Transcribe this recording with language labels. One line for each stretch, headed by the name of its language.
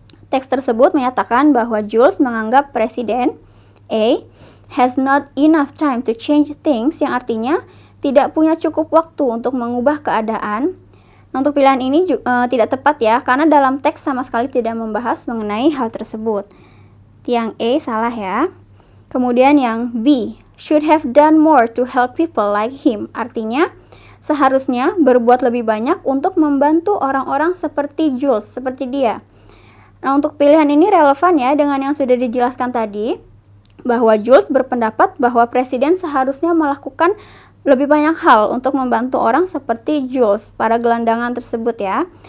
Indonesian: Teks tersebut menyatakan bahwa Jules menganggap presiden A
English: has not enough time to change things,
Indonesian: yang artinya tidak punya cukup waktu untuk mengubah keadaan. Nah, untuk pilihan ini tidak tepat ya, karena dalam teks sama sekali tidak membahas mengenai hal tersebut. Yang A salah ya. Kemudian yang B,
English: should have done more to help people like him.
Indonesian: Artinya, seharusnya berbuat lebih banyak untuk membantu orang-orang seperti Jules, seperti dia. Nah, untuk pilihan ini relevan ya dengan yang sudah dijelaskan tadi, bahwa Jules berpendapat bahwa presiden seharusnya melakukan lebih banyak hal untuk membantu orang seperti Jules, para gelandangan tersebut ya.